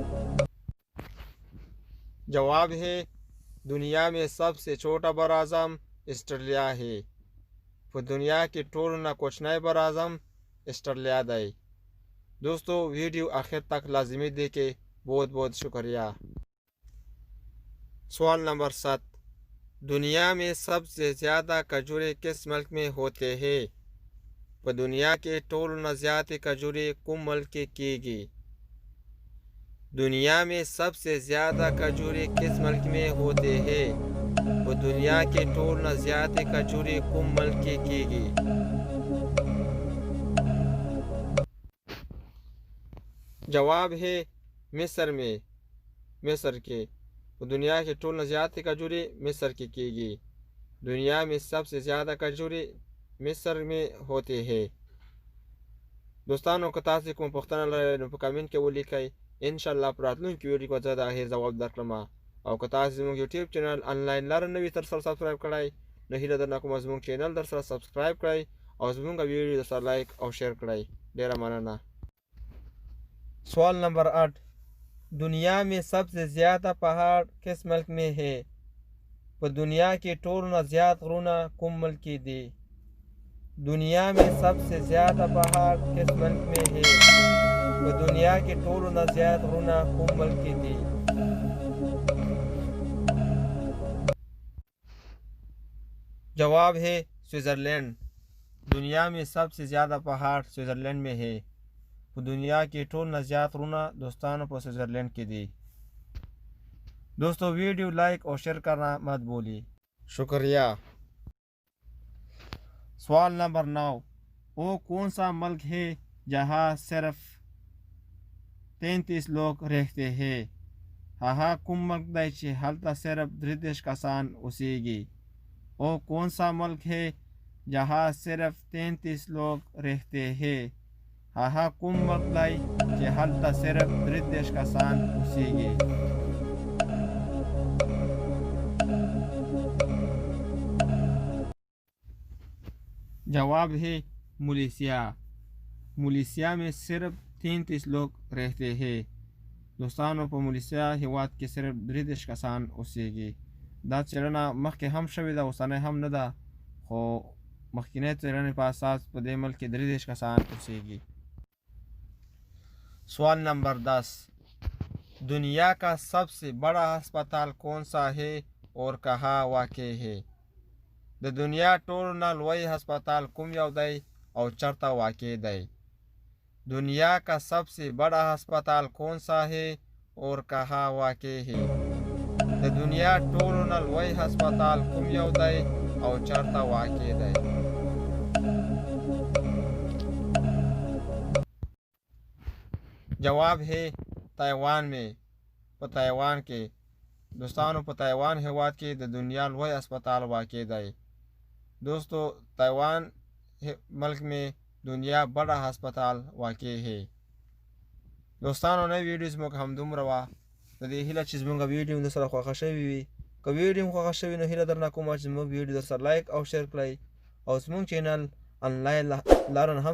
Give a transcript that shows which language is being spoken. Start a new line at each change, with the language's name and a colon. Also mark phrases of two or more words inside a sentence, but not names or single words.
Urdu: جواب ہے دنیا میں سب سے چھوٹا براعظم اسټرالیا ہے
Pashto: په دنیا کې ټولو نه کوچنی براعظم اسټرالیا دی
Urdu: دوستو ویڈیو آخر تک لازمی دیکھیں بہت بہت شکریہ سوال نمبر 7 دنیا میں سب سے زیادہ کھجورے کس ملک میں ہوتے ہیں
Pashto: په دنیا کې ټولو نه زیاتې کھجورې کوم ملک کې کیږي
Urdu: دنیا میں سب سے زیادہ کھجورے کس ملک میں ہوتے ہیں
Pashto: په دنیا کې ټولو نه زیاتې کھجورې کوم ملک کې کیږي
Urdu: جواب ہے مصر میں مصر کے دنیا کے
Pashto: ټول نه زیاتې کھجورې مصر کې کیږي
Urdu: دنیا میں سب سے زیادہ کھجورې مصر میں ہوتے ہیں
Pashto: دوستانو که تاسو کوم پوښتنه لرئ نو په کامنټ کې ولیکئ انشاءالله په راتلونکي ویډیو کې به زه د هغې ځواب درکړم او که تاسو زموږ یوټیوب چینل انلاین لاره نه وي تر سره سبسکرایب کړی نو هیله درنه کومه زموږ چینل در سره سبسکرایب کړئ او زموږ ویډیو در سره لایک او شیر کړئ ډیره مننه سوال نمبر 8
Urdu: دنیا میں سب سے زیادہ پہاڑ کس ملک میں ہے
Pashto: په دنیا کې ټولو نه زیات غرونه کوم ملک کې دي
Urdu: دنیا میں سب سے زیادہ پہاڑ کس ملک میں ہے
Pashto: په دنیا کې ټولو نه زیات غرونه کوم ملک کې دي
Urdu: جواب ہے سوئٹزرلینڈ دنیا میں سب سے زیادہ پہاڑ سوئٹزرلینڈ میں ہے
Pashto: په دنیا کې ټول نه زیات غرونه دوستانو په سوئٹزرلینڈ کې دي
Urdu: دوستو ویڈیو لائک اور شیئر کرنا مت بھولیے شکریہ سوال نمبر 9 وہ کون سا ملک ہے جہاں صرف 33 لوگ رہتے ہیں
Pashto: هغه کوم ملک دی چې هلته صرف 33 کسان اوسیږي
Urdu: وہ کون سا ملک ہے جہاں صرف 33 لوگ رہتے ہیں
Pashto: هغه کوم ملک دی چې هلته صرف 33 کسان اوسیږي
Urdu: جواب ہے ملیشیا میں صرف 33 لوگ رہتے ہیں
Pashto: دوستانو په ملیشیا هیواد کې صرف 33 کسان اوسیږي دا څېړنه مخکې هم شوې ده اوسنۍ هم نه ده خو مخکینی څېړنې په اساس په دې ملک کې 33 کسان اوسیږي
Urdu: سوال نمبر 10 دنیا کا سب سے بڑا ہسپتال کون سا ہے اور کہاں واقع ہے
Pashto: د دنیا ټولو نه لوی هسپتال کوم یو دی او چرته واقع دی
Urdu: دنیا کا سب سے بڑا ہسپتال کون سا ہے اور کہاں واقع ہے
Pashto: د دنیا ټولو نه لوی هسپتال کوم یو دی او چرته واقع دی
Urdu: جواب ہے تائیوان میں
Pashto: په تائیوان کې دوستانو په تائیوان هیواد کې د دنیا لوی هسپتال واقع دی
Urdu: دوستو تائیوان ملک میں دنیا بڑا ہسپتال واقع ہے
Pashto: دوستانو نئی ویډیو زموږ همدومره وه د دې هیله چې زموږ ویډیو در سره خوښه شوې وي که ویډیو مو خوښه شوې نو هیله درنه کومه چې زموږ ویډیو در سره لایک او شیر کړئ او زموږ چینل انلاین لارن هم